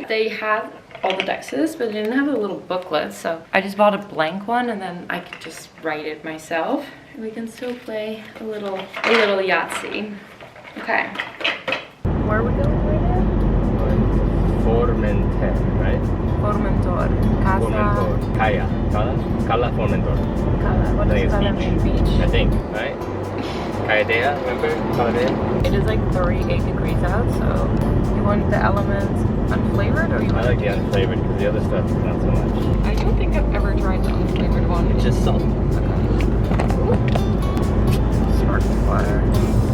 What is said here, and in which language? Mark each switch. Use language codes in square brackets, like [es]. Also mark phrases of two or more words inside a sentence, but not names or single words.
[en] They had all the dices, but they didn't have a little booklet, so I just bought a blank one and then I could just write it myself. And we can still play a little Yahtzee. Okay. Where are we going right now? Formentera, right? Formentor. Casa. Formentor. Cala Formentor. Cala. What is Cala beach? I think, right? Calladea, remember? Calladea? It is like 38 degrees out, so you want the elements unflavored or you want I like the unflavored because the other stuff is not so much. I don't think I've ever tried the unflavored one. It's just salt. Okay. Sparkling water. Whoa!